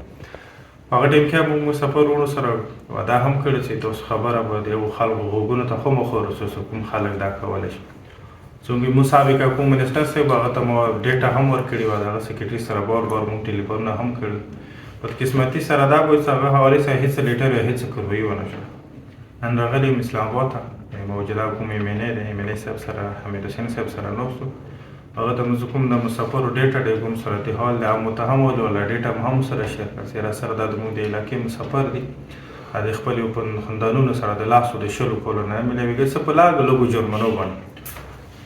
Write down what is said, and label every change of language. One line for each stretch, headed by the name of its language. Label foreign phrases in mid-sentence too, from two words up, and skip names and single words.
Pashto: هغه ټیم کې موږ مسافر وروڼو سره وعده هم کړې چې تاسو خبره به د یو خلکو غوږونو ته خو مخ ورسوو کوم خلک دا کولی شي. څنګه مو سابقه کوم منسټر صاحب هغه ته مو ډیټا هم ورکړې وه، د هغه سیکرټري سره بار موږ ټلیفونونه هم کړي. بدقسمتي سره دا به چې هغه حوالې سره هېڅ لیټر یا هېڅ کاروایي ونه شوه. نن راغلی یم اسلام آباد ته، موجوده کوم ایم این ای دی، ایم این ای صاحب سره حمید حسین صاحب سره ناست وو. هغه ته مو کوم د مسافرو ډیټا دی کوم صورتحال د متهمو والا ډیټا مو هم سره شیر کړه چې راسره دا زموږ د علاقې مسافر دي، د خپل یو خاندانونو سره د لاسو د شلو کولو نه میلاوېږي، څه په لږو لږو جرمنو باندې.